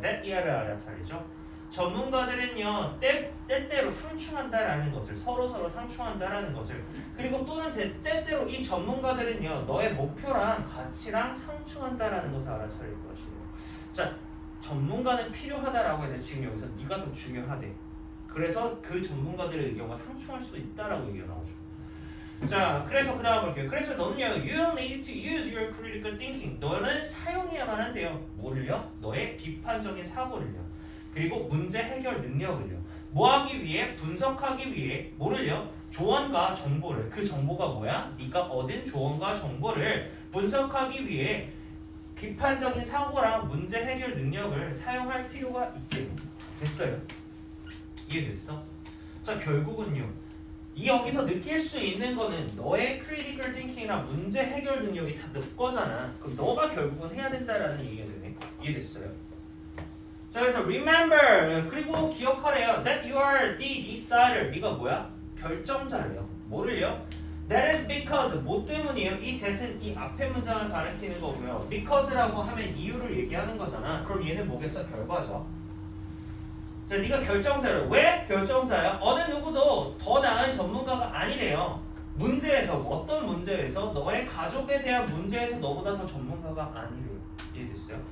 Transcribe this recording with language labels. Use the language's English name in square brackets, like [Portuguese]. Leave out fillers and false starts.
[Korean] that 이하를 알아차리죠. 전문가들은요 때때로 상충한다라는 것을 서로 상충한다라는 것을 그리고 또는 때때로 이 전문가들은요 너의 목표랑 가치랑 상충한다라는 것을 알아차릴 것이래요. 자, 전문가는 필요하다라고 해도 지금 여기서 네가 더 중요하대. 그래서 그 전문가들의 의견과 상충할 수도 있다라고 얘기가 나오죠. 자, 그래서 그 다음 볼게요. 그래서 너는요, [English] you need to use your critical thinking. [Korean] 너는 사용해야만 한대요. 뭐를요? 너의 비판적인 사고를요. 그리고 문제 해결 능력을요. 뭐 하기 위해? 분석하기 위해. 뭐를요? 조언과 정보를. 그 정보가 뭐야? 네가 얻은 조언과 정보를 분석하기 위해 비판적인 사고랑 문제 해결 능력을 사용할 필요가 있게 됐어요. 이해됐어? 자, 결국은요. 이 여기서 느낄 수 있는 거는 너의 critical thinking이나 문제 해결 능력이 다 너 거잖아. 그럼 너가 결국은 해야 된다라는 얘기가 되네. 이해됐어요? 자, 그래서 remember 그리고 기억하래요. [English] That you are the decider. [Korean] 네가 뭐야? 결정자래요. 뭐를요? [English] That is because [Korean] 뭐 때문이에요? 이 that은 이 앞에 문장을 가리키는 거고요. Because라고 하면 이유를 얘기하는 거잖아. 그럼 얘는 뭐겠어? 결과죠. 자, 네가 결정자를 왜 결정자야? 어느 누구도 더 나은 전문가가 아니래요. 문제에서 어떤 문제에서 너의 가족에 대한 문제에서 너보다 더 전문가가 아니래요. 이해됐어요?